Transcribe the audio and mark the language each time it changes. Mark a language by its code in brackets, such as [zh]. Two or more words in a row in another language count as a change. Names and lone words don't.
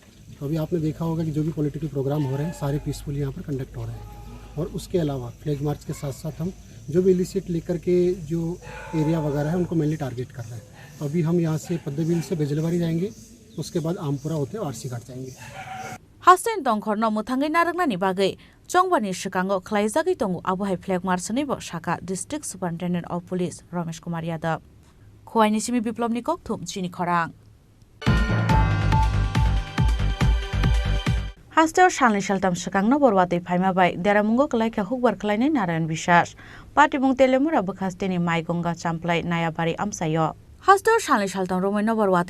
[hi] तो अभी आपने देखा होगा कि जो भी [en] political program [hi] हो रहे हैं सारे पीसफुली यहाँ पर कंडक्ट हो रहे हैं। और उसके अलावा [en] flag march [hi] के साथ साथ हम जो भी इलिसिट लेकर के जो एरिया वगैरह है उनको [en] mainly target [hi] कर रहे हैं। तो अभी हम यहाँ से पद्दबिल से बेजलबारी जाएंगे, उसके बाद आमपुरा होते आरसी घाट जाएंगे। [trp] Hasten Tongkhorno Muthangai Naragnani Bagai Chongbani Shikango Klaizagi Tongu Abuhai [en] Flag March [trp] Nibo Shaka [en] District Superintendent of Police [trp] Ramesh Kumar Yadav. Khoi Nisimi Biplobni Kokthum Chini Khorang. Hasteo Shalni Shaltam Shikangno Borwati Phaimabai Deramungo Klaika Hukbar Klaine Narayan Bishash Patibung Telemura Bukhasteni Maigonga Champlai Nayabari Amsayo Hasteo Shalni Shaltam Romano Borwati